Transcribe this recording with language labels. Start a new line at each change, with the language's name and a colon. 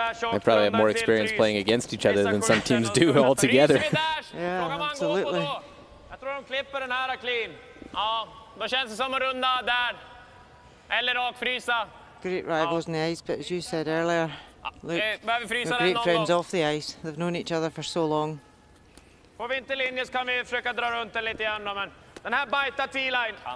English: They probably have more experience playing against each other than some teams do altogether. Yeah, absolutely.
Swedish: Jag tror de klipper den här clean. Ja, då känns det som att runda där. Eller rakfrysa.
English: Great rivals in the ice, but as you said earlier, look, they're great friends off the ice. They've known each other for so long.
Swedish: Får vi inte linje så kan vi försöka dra runt den lite grann då, men den här bajtar T-line.